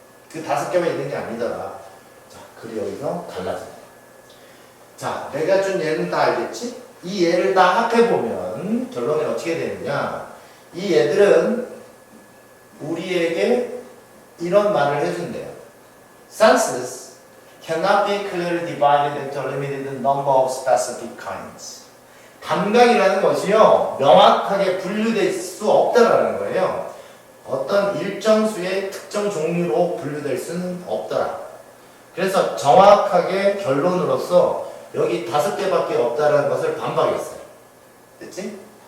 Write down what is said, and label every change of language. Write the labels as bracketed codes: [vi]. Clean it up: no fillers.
[ko] 그 5개만 있는 게 아니더라. 자, 그리고 여기서 달라집니다. 자, 내가 준 예는 다 알겠지? 이 예를 다 합해보면 결론이 어떻게 되느냐. 이 얘들은 우리에게 이런 말을 해준대요. [en] Senses cannot be clearly divided into a limited number of specific kinds. [ko] 감각이라는 것이요, 명확하게 분류될 수 없다라는 거예요. 어떤 일정 수의 특정 종류로 분류될 수는 없더라. 그래서 정확하게 결론으로서 여기 5개밖에 없다라는 것을 반박했어요. 됐지?